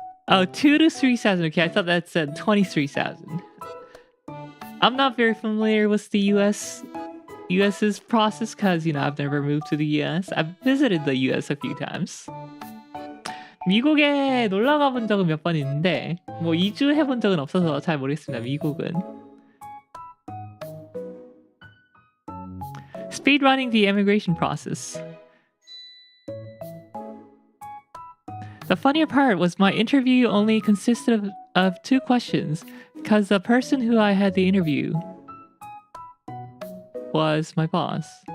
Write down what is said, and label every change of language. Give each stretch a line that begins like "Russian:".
English: Oh, 2 to 3,000. Okay, I thought that said 23,000. I'm not very familiar with the US's process because, I've never moved to the US. I've visited the US a few times.
Korean: 미국에 놀러 가본 적은 몇 번 있는데 뭐 이주 해본 적은 없어서 잘 모르겠습니다. 미국은.
English: Speedrunning the immigration process. The funnier part was my interview only consisted of 2 questions because the person who I had the interview was my boss.